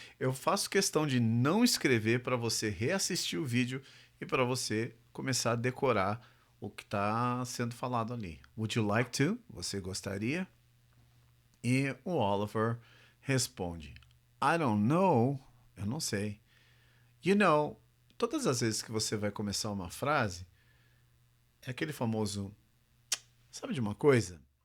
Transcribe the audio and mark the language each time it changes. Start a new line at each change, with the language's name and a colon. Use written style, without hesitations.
Portuguese: Eu faço questão de não escrever para você reassistir o vídeo e para você começar a decorar o que está sendo falado ali.
English: Would you like to?
Portuguese: Você gostaria? E o Oliver responde,
English: I don't know.
Portuguese: Eu não sei.
English: You know,
Portuguese: todas as vezes que você vai começar uma frase, é aquele famoso, sabe de uma coisa?